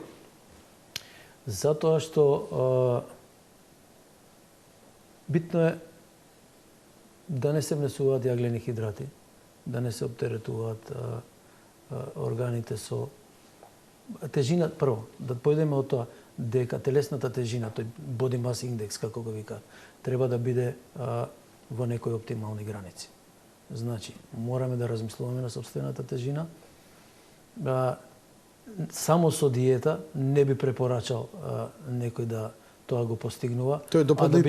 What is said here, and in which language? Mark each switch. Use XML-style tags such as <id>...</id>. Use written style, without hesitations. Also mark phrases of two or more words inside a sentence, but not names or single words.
<mk>затоа што битно е да не се внесуваат јаглени хидрати, да не се оптеретуваат органите со тежина. Прво, да појдеме од тоа дека телесната тежина, тој</mk> <en>body mass index,</en> <mk>како го викаат, треба да биде во некои оптимални граници. Значи, мораме да размислуваме на собствената тежина. Само со диета не би препорачал некој да тоа го постигнува. Тоа е дополнителен</mk>